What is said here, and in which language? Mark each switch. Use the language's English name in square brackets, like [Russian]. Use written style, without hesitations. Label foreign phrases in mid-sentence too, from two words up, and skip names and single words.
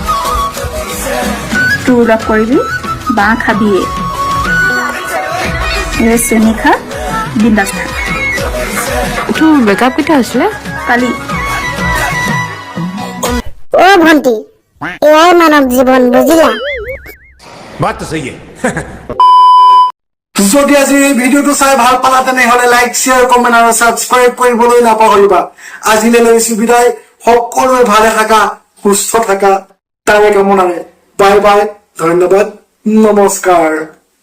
[Assamese] ট্ৰু লাভ কৰিবি বাঁহ খাবিয়ে, চেনি খা বিন্দাছ খা। তোৰ ব্ৰেকআপ কেতিয়া হৈছিলে? কালি। ভণ্টি, এয়াই মানৱ জীৱন, বুজিলা? [Hindi] बात तो सही है। [Assamese] যদি আজি এই ভিডিঅ'টো চাই ভাল পালা তেনেহলে [English] like share comment [Assamese] আৰু ছাবস্ক্ৰাইব কৰিবলৈ নাপাহৰিবা। আজিলৈ লৈছো বিদায়। সকলোৱে ভালে থাকা, সুস্থ থাকা, তাৰে কামনাৰে। [English] bye bye, [Assamese] ধন্যবাদ, নমস্কাৰ।